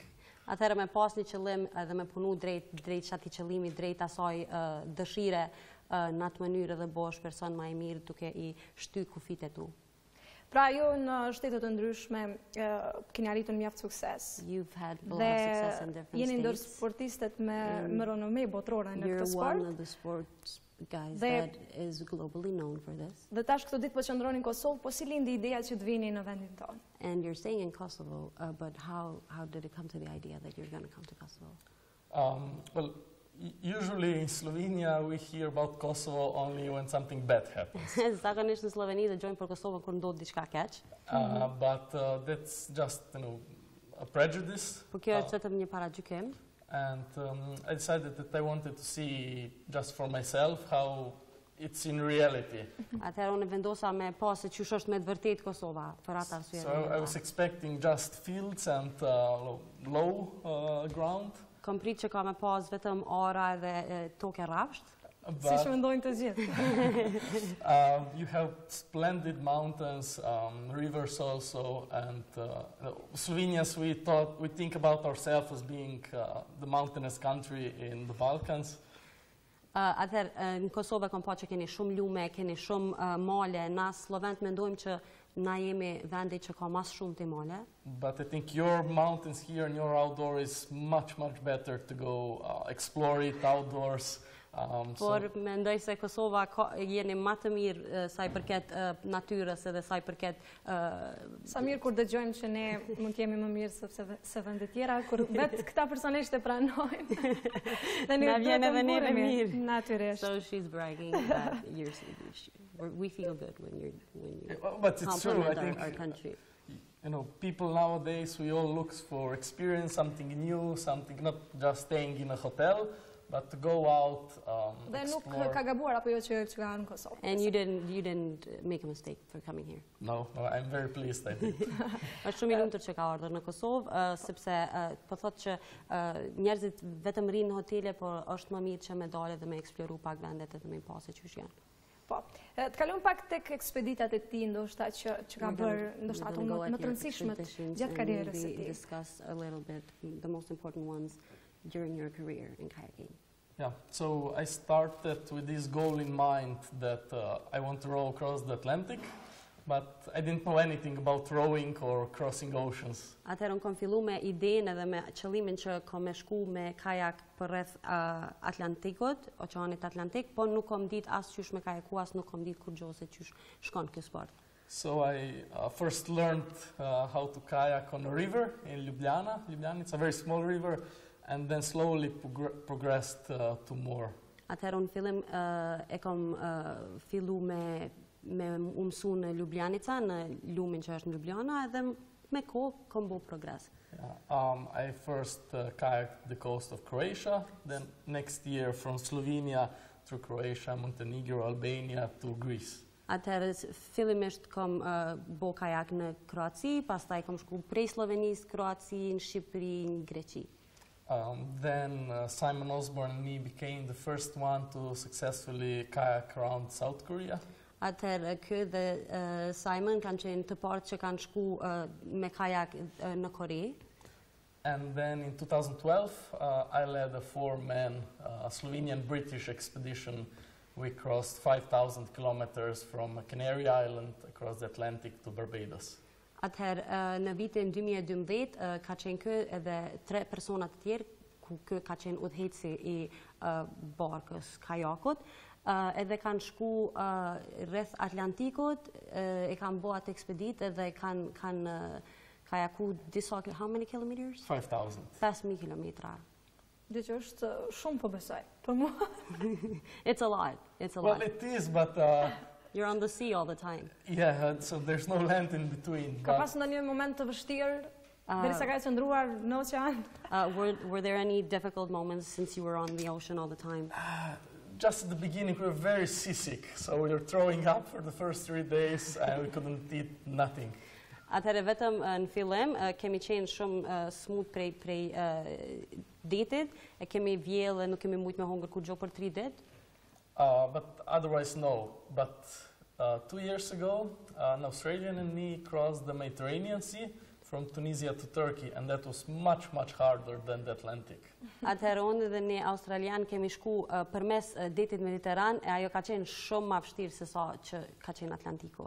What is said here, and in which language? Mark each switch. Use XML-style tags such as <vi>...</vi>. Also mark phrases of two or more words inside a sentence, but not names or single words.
<sq>Atëherë me pas një qëllim edhe me punu drejt çatij qëllimi, drejt asaj dëshire në atë mënyrë dhe bosh person më i mirë duke i shtyr kufit e tu. Pra ju në shtete të ndryshme keni arritur mjaft sukses.</sq> <en>You've had a lot of success in different states.</en> <sq>Jeni ndër sportistët me renome botërore në këtë sport.</sq> <en>You're one of the sports guys that is globally known for this.</en> <sq>Dhe tash këtë ditë po qëndroni në Kosovë, po si lindi ideja që të vini në vendin tonë?</sq> <en>And you're staying in Kosovo, but how did it come to the idea that you're going to come to Kosovo? Well, usually in Slovenia we hear about Kosovo only when something bad happens.</en> <sq>Zakonisht në Sloveni dëgjojmë për Kosovën kur ndodh diçka keq.</sq> <en>But that's just, a prejudice.</en> <sq>Po kjo është vetëm një paragjykim.</sq> <en>And I decided that I wanted to see just for myself how it's in reality.</en> <sq>Atëherë unë vendosa me pas se çush është me të vërtetë Kosova për atë arsye.</sq> <en>So I was expecting just fields and low ground.</en> <sq>Kom prit që ka me pas vetëm ara dhe tokë rrafsht. Si që mendojnë të gjithë.</sq> <en>You have splendid mountains, rivers also, and Slovenians, we think about ourselves as being the mountainous country in the Balkans.</en> <sq>Atëherë në Kosovë kam pa që keni shumë lume, keni shumë male, na Slovent mendojmë që na jemi vendi që ka mas shumë të male.</sq> <en>But I think your mountains here and your outdoor is much better to go explore it outdoors.</en> <sq>Por mendoj se Kosova jeni më të mirë sa i përket natyrës edhe sa i përket Sa mirë kur dëgjojmë që ne mund të jemi më mirë se vendet tjera, kur vetë këta personisht e pranojnë. Na vjen edhe neve mirë. Natyrisht.</sq> <en>So she's bragging that we feel good when you but it's true, I compliment think, our country. you know, people nowadays, we all look for experience, something new, something not just staying in a hotel, but to go out,</en> <sq>Dhe nuk</sq> <en>explore.</en> <sq>ka gabuar apo jo që ka në Kosovë.</sq> <en>And you didn't make a mistake for coming here. No, I'm very pleased, I think.</en> <sq>Është shumë i lumtur që ka ardhur në Kosovë, sepse po thotë që njerëzit vetëm rinë në hotele, por është më mirë që me dalë dhe me eksploru pak vendet edhe me pasi që janë. Po. Të kalojmë pak tek ekspeditat e tij, ndoshta që ka bërë, ndoshta ato më të rëndësishmet gjatë karrierës së tij.</sq> <en>Discuss a little bit the most important ones during your career in kayaking. Yeah, so I started with this goal in mind that I want to row across the Atlantic, but I didn't know anything about rowing or crossing oceans.</en> <sq>Atëherë unë kam fillu me idenë edhe me qëllimin që kam me shku me kajak për rreth Atlantikut, Oqeanit Atlantik, po nuk kam ditë as qysh me kajaku, as nuk kam ditë kur gjohë se qysh shkon ky sport.</sq> <en>So I first learned how to kayak on a river in Ljubljana. Ljubljana, it's a very small river, and then slowly progressed to more.</en> <sq>Atëherë unë fillim e kam fillu me mësu në Ljubljanica, në lumin që është në Ljubljana, edhe me kohë kam bu progres.</sq> <en>Yeah. I first kayaked the coast of Croatia, then next year from Slovenia through Croatia, Montenegro, Albania to Greece.</en> <sq>Atëherë fillimisht kam bo kajak në Kroaci, pastaj kam shku prej Slovenisë, Kroaci, në Shqipëri, në Greqi.</sq> <en>Then Simon Osborne and me became the first one to successfully kayak around South Korea.</en> <sq>Atëherë ky dhe Simon kanë qenë të parë që kanë shku me kajak në Kore.</sq> <en>And then in 2012, I led a four-man Slovenian-British expedition. We crossed 5,000 kilometers from Canary Island across the Atlantic to Barbados.</en> <sq>Atëherë në vitin 2012 ka qenë ky edhe 3 persona të tjerë, ku ky ka qenë udhëheci i barkës kajakut, edhe kanë shku rreth Atlantikut, e kanë bo atë ekspeditë edhe kanë kajaku disa,</sq> <en>how many kilometers? 5,000.</en> <sq>5,000 kilometra. Dhe që është shumë po besoj, për mua.</sq> <en>It's a lot, it's a Well, lot. it is, but You're on the sea all the time. yeah, so there's no land in between.</en> <sq>Ka pas ndonjë moment të vështirë, derisa ka qëndruar në oqean? Were there any difficult moments since you were on the ocean all the time?</sq> <en>Just at the beginning, we were very seasick, so we were throwing up for the first 3 days, and we couldn't eat nothing.</en> <sq>Atëherë vetëm në fillim kemi qenë shumë smut prej detit, e kemi vjellë e nuk kemi mujt me hongër kur gjo për 3 ditë.</sq> <en>But otherwise, no. But 2 years ago, an Australian and me crossed the Mediterranean Sea from Tunisia to Turkey, and that was much, much harder than the Atlantic.</en> <sq>Atëherë unë dhe ne australian kemi shku përmes detit Mediteran, e ajo ka qenë shumë ma vështirë se sa që ka qenë Atlantiku.</sq>